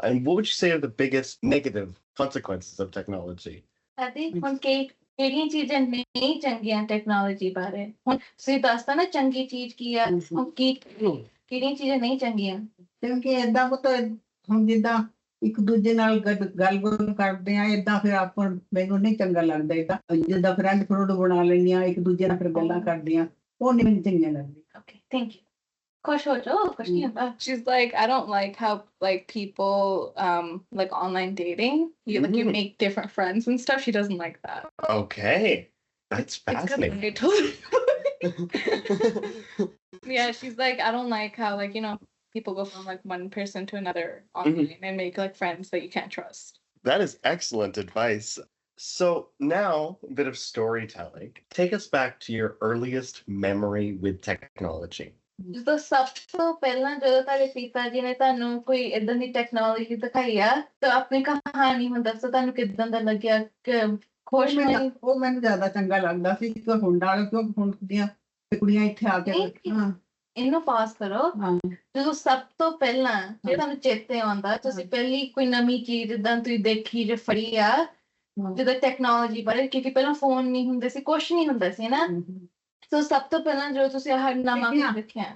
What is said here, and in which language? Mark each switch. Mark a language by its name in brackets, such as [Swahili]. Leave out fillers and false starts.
[English] And what would you say are the biggest negative consequences of technology? [Punjabi] Adi, ਹੁਣ ਕਿਹੜੀਆਂ ਚੀਜ਼ਾਂ ਨਹੀਂ ਚੰਗੀਆਂ ਟੈਕਨੋਲੋਜੀ ਬਾਰੇ ਹੁਣ ਤੁਸੀਂ ਦੱਸਦਾ ਨਾ ਚੰਗੀ ਚੀਜ਼ ਕੀ ਆ ਹੁਣ ਕਿਹੜੀਆਂ ਚੀਜ਼ਾਂ ਨਹੀਂ ਚੰਗੀਆਂ ਕਿਉਂਕਿ ਏਦਾਂ ਪੁੱਤ ਹੁਣ ਜਿੱਦਾਂ ਇੱਕ ਦੂਜੇ ਨਾਲ ਗੱਲ ਕਰਦੇ ਆ ਏਦਾਂ ਫਿਰ ਆਪਾਂ ਮੈਨੂੰ ਨਹੀਂ ਚੰਗਾ ਲੱਗਦਾ ਏਦਾਂ ਜਿੱਦਾਂ ਫਰੈਂਡ ਫਰੂਡ ਬਣਾ ਲੈਂਦੀਆਂ ਇੱਕ ਦੂਜੇ ਨਾਲ ਫਿਰ ਗੱਲਾਂ ਕਰਦੀਆਂ ਉਹ ਨਹੀਂ ਮੈਨੂੰ ਚੰਗੀਆਂ ਲੱਗਦੀਆਂ [English] okay thank you [Punjabi] ਖੁਸ਼ ਹੋ ਜਾਓ ਕੁਛ ਨਹੀਂ ਹੁੰਦਾ [English] she's like I don't like how like people like online dating you make different friends and stuff she doesn't like that Okay, that's fascinating. it's yeah she's like I don't like how like you know people go from like one person to another online and make like friends that you can't trust. That is excellent advice. So now a bit of storytelling. Take us back to your earliest memory with technology. [Punjabi] ਜਦੋਂ ਸਭ ਤੋਂ ਪਹਿਲਾਂ ਜਦੋਂ ਤੁਹਾਡੇ ਪਿਤਾ ਜੀ ਨੇ ਤੁਹਾਨੂੰ ਕੋਈ ਏਦਾਂ ਦੀ ਟੈਕਨੋਲੋਜੀ ਦਿਖਾਈ ਆ ਤਾਂ ਆਪਣੀ ਕਹਾਣੀ ਹੁਣ ਦੱਸੋ ਤੁਹਾਨੂੰ ਕਿੱਦਾਂ ਦਾ ਲੱਗਿਆ ਖੁਸ਼ ਹੋਈ ਉਹ ਮੈਨੂੰ ਜ਼ਿਆਦਾ ਚੰਗਾ ਲੱਗਦਾ ਸੀ ਕਿ ਹੁਣ ਨਾਲ ਕਿਉਂ ਹੁਣ ਦੀਆਂ ਕੁੜੀਆਂ ਇੱਥੇ ਆ ਕੇ ਹਾਂ ਇਹਨੂੰ ਪਾਸ ਕਰੋ ਜਦੋਂ ਸਭ ਤੋਂ ਪਹਿਲਾਂ ਜੇ ਤੁਹਾਨੂੰ ਚੇਤੇ ਆਉਂਦਾ ਤੁਸੀਂ ਪਹਿਲੀ ਕੋਈ ਨਵੀਂ ਚੀਜ਼ ਜਿੱਦਾਂ ਤੁਸੀਂ ਦੇਖੀ ਜਾਂ ਫੜੀ ਆ ਜਿੱਦਾਂ ਟੈਕਨੋਲੋਜੀ ਬਾਰੇ ਕਿਉਂਕਿ ਪਹਿਲਾਂ ਫੋਨ ਨਹੀਂ ਹੁੰਦੇ ਸੀ ਕੁਛ ਨਹੀਂ ਹੁੰਦਾ ਸੀ ਨਾ ਸੋ ਸਭ ਤੋਂ ਪਹਿਲਾਂ ਜਦੋਂ ਤੁਸੀਂ ਆਹ ਨਵਾਂ ਦੇਖਿਆ